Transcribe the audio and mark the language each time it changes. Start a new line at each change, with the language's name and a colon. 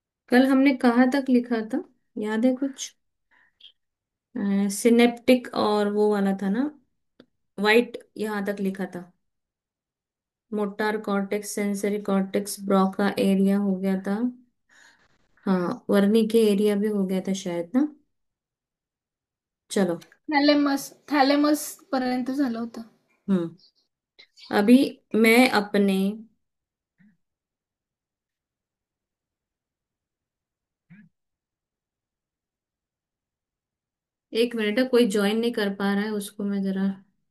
Hindi: कल हमने कहाँ तक लिखा था, याद है कुछ? सिनेप्टिक और वो वाला था ना, वाइट, यहाँ तक लिखा था। Motor cortex, sensory cortex, Broca area हो गया था। हाँ, वर्निके के एरिया भी हो गया था शायद ना। चलो।
Marathi: थॅलेमस थॅलेमस पर्यंत झालं होतं. हम्म।
Hindi: अभी मैं अपने एक मिनट है, कोई ज्वाइन नहीं कर पा रहा है, उसको मैं जरा।